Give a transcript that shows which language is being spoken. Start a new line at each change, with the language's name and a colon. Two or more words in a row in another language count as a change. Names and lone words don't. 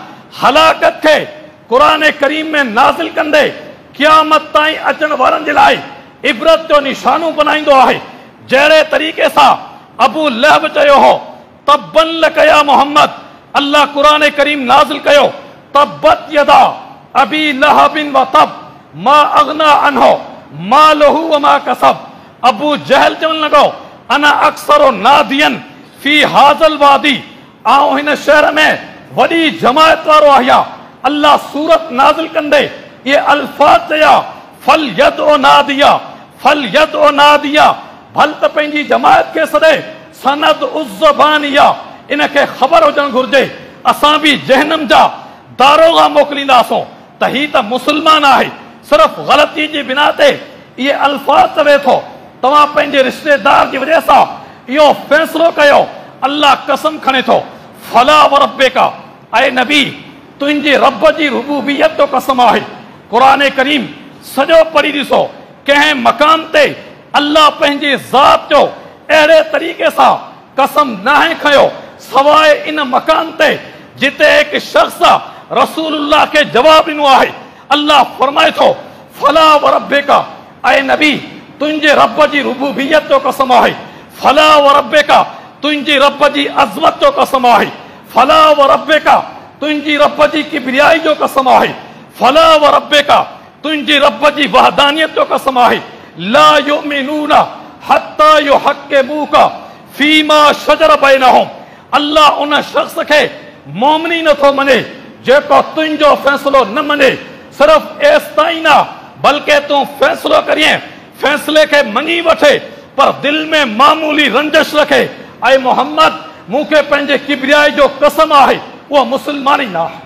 Sindhi: हलाकत खे क़ुरान करीम में नाज़िल कंदे क़यामत ताईं अचण वारनि जे लाइ इबरत जो निशानो बनाईंदो आहे। जहिड़े तरीक़े सां अबू लहब चयो हो,
Arabic: تبا لك يا محمد,
Sindhi: अल्लाह क़ुरान करीम नाज़िल कयो,
Arabic: تبت يدا أبي لهب وتب ما أغنى عنه ماله وما كسب.
Sindhi: अबू जहल चवण लॻो,
Arabic: أنا أكثر ناديا في هذا الوادي,
Sindhi: आऊं हिन शहर में वॾी जमायत वारो आहियां। अल्लाह सूरत नाज़िल कंदे ये अल्फाज़ चया,
Arabic: فليدع ناديه, فليدع ناديه,
Sindhi: भल त पंहिंजी जमायत खे सॾे,
Arabic: سندع الزبانية,
Sindhi: इनखे ख़बर हुजणु घुर्जे। असां बि जहनम जा दारोगा मोकिलींदासूं त ही त मुस्लमान आहे, सिर्फ़ ग़लती जी बिना ते इहे अल्फाज़ चवे थो। तव्हां पंहिंजे रिश्तेदार जी वजह सां इहो फ़ैसिलो कयो, अल्लाह कसम खणे थो,
Arabic: فلا وربك,
Sindhi: ऐं नबी तुंहिंजे रब जी रुबूबियत जो कसम आहे। क़ुरान करीम सॼो पढ़ी ॾिसो, कंहिं मक़ाम ते अल्लाह पंहिंजे ज़ात जो अहिड़े तरीक़े सां कसम नाहे खयो सवाइ इन मकान ते जिते हिकु शख़्स रसूलुल्लाह खे जवाब ॾिनो आहे। अल्लाह फरमाए थो,
Arabic: فلا وربك,
Sindhi: ऐं नबी तुंहिंजे रब जी रुबूबियत जो कसम आहे।
Arabic: فلا وربك,
Sindhi: तुंहिंजी रब जी अज़मत जो कसम आहे।
Arabic: فلا وربك,
Sindhi: तुंहिंजी रब जी किबरियाई जो कसम आहे।
Arabic: فلا وربك,
Sindhi: तुंहिंजी रब जी वहदानियत जो कसम आहे।
Arabic: لا يؤمنون حتى يحكموك فيما شجر بينهم,
Sindhi: अल्लाह उन शख़्स खे मोमिनी नथो मञे जेको तुंहिंजो फ़ैसिलो न मञे। सिर्फ़ एसिताईं न, बल्कि तूं फ़ैसिलो करीं, फ़ैसिले खे मञी वठे, पर दिलि में मामूली रंजिश रखे, ऐं मोहम्मद मूंखे पंहिंजे किबरियाई जो कसम आहे, उहा मुस्लमानी न आहे।